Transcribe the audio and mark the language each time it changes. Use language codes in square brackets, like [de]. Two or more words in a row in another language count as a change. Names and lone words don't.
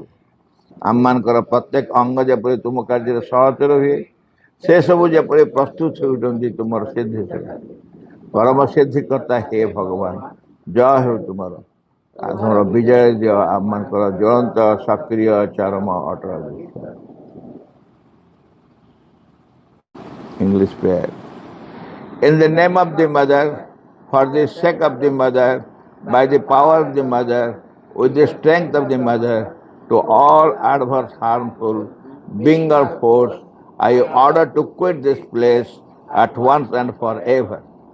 [or] ଆମମାନଙ୍କର ପ୍ରତ୍ୟେକ ଅଙ୍ଗ ଯେପରି ତୁମ କାର୍ଯ୍ୟରେ ସହଚର ହୁଏ, ସେ ସବୁ ଯେପରି ପ୍ରସ୍ତୁତ ହେଉଛନ୍ତି ତୁମର ସିଦ୍ଧି ସକାଶେ। ପରମ ସିଦ୍ଧିକର୍ତ୍ତା ହେ ଭଗବାନ, ଜୟ ହେଉ ତୁମର। ତୁମର ବିଜୟ ଦିଅ ଆମମାନଙ୍କର ଜ୍ୱଳନ୍ତ ସକ୍ରିୟ ଚରମ ଅଟଳ ବିଶ୍ୱାସ। [en] English prayer. In the name of the mother, for the sake of the mother, by the power of the mother, with the strength of the mother to all adverse, harmful, being or force, I order to quit this place at once and forever.